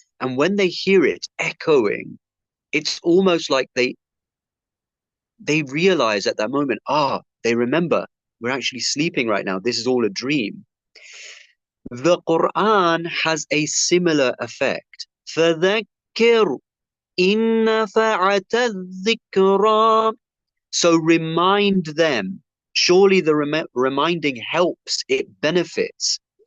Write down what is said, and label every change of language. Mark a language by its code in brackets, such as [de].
[en] And when they hear it echoing, it's almost like they realize at that moment, they remember, we're actually sleeping right now. This is all a dream. The Quran has a similar effect. [ar] فَذَكِّرْ إِنَّ فَعَتَ الذِّكْرَى. [en] So remind them. Surely the reminding helps, it benefits.